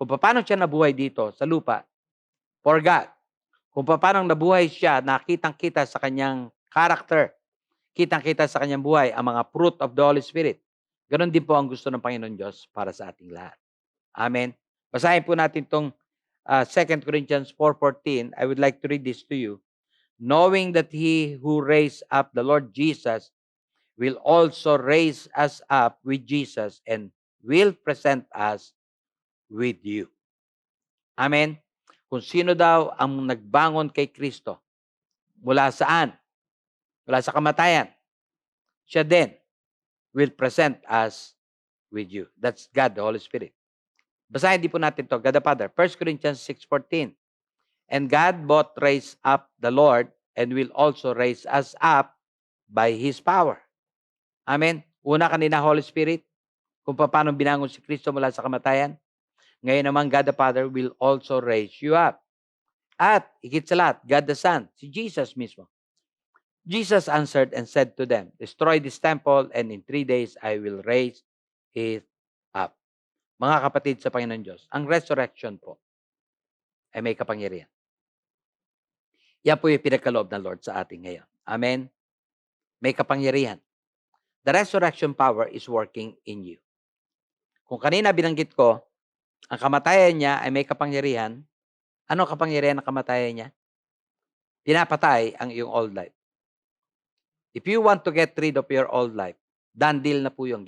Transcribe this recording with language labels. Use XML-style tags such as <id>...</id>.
<tl>Kung paano siya nabuhay dito sa lupa,</tl> <en>for God.</en> <tl>Kung paano nabuhay siya, nakitang-kita sa kanyang character, kitang-kita sa kanyang buhay ang mga fruit of the Holy Spirit. Ganon din po ang gusto ng Panginoon Diyos para sa ating lahat. Amen? Basahin po natin itong 2 Corinthians 4:14.</tl> <en>I would like to read this to you. Knowing that He who raised up the Lord Jesus will also raise us up with Jesus and will present us with you. Amen?</en> <tl>Kung sino daw ang nagbangon kay Kristo, mula saan? Mula sa kamatayan. Siya din</tl> <en>will present us with you. That's God, the Holy Spirit.</en> <tl>Basahin din po natin to,</tl> <en>God the Father. 1 Corinthians 6:14. And God both raised up the Lord and will also raise us up by His power. Amen?</en> <tl>Una kanina, Holy Spirit, kung paano binangon si Kristo mula sa kamatayan. Ngayon naman,</tl> <en>God the Father will also raise you up.</en> <tl>At, higit sa lahat,</tl> <en>God the Son,</en> <tl>si Jesus mismo.</tl> <en>Jesus answered and said to them, destroy this temple and in 3 days I will raise it up.</en> <tl>Mga kapatid sa Panginoon Diyos, ang resurrection po ay may kapangyarihan. Yan po yung pinagkaloob ng Lord sa ating ngayon. Amen? May kapangyarihan.</tl> <en>The resurrection power is working in you.</en> <tl>Kung kanina binanggit ko, ang kamatayan niya ay may kapangyarihan. Ano ang kapangyarihan ng kamatayan niya? Pinapatay ang iyong old life.</tl> <en>If you want to get rid of your old life, done deal</en> <tl>na po yun.</tl>